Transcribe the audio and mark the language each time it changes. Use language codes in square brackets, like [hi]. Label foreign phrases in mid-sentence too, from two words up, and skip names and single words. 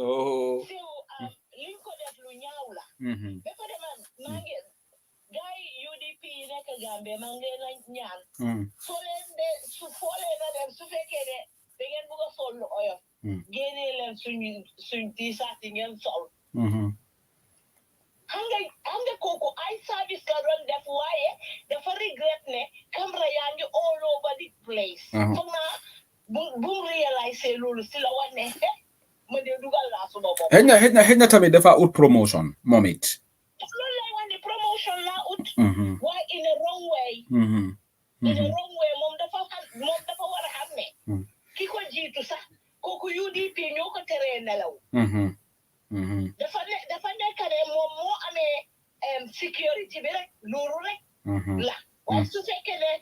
[wo] liñ ko def lu ñaaw la ba pare man maa ngi gaay UDP yi nekk Gambie maa ngi leen a ñaan foo leen a dem su fekkee ne da ngeen bëgg a sol lu oyof génnee leen suñ t-shirt yi ngeen sol xam nga kooku ay service la doon def waaye dafa regret ne camera yaa ngi [en] all over the place [wo] foog naa bu réaliser loolu si la wax ne ma dee dugal laa suma bopp xëy na tamit dafa ut promotion moom it loolu lay wax ne promotion laa ut waaye [en] in a wrong way [wo] moom dafa war a xam ne ki ko jiitu sax kooku UDP ñoo ko teree nelaw dafa nekk ne moom moo amee sécurité bi rek loolu rek la waaye su fekkee ne